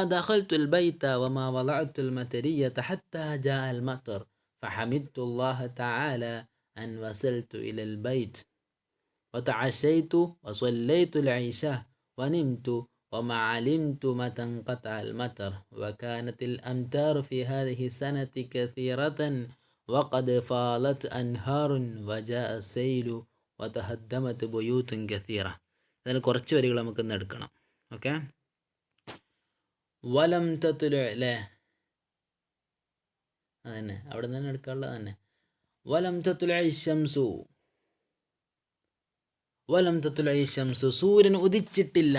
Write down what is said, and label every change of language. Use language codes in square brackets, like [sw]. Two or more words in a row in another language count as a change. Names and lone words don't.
[ar] دخلت البيت وما وضعت المترية حتى جاء المطر فحمدت الله تعالى أن وصلت إلى البيت وتعشيت وصليت العشاء ونمت وما علمت متى انقطع المطر وكانت الأمطار في هذه السنة كثيرة وقد فالت أنهار وجاء السيل وتهدمت بيوت كثيرة. [ml] ഇതിൽ കുറച്ച് വരികൾ നമുക്കൊന്ന് എടുക്കണം. ഓക്കെ, [ar] ولم تطلع [ml] അല്ലേ, അതന്നെ അവിടെ നിന്ന് എടുക്കാനുള്ളത് തന്നെ. [ar] ولم تطلع شمس ولم تطلع شمس, [ml] സൂര്യൻ ഉദിച്ചിട്ടില്ല.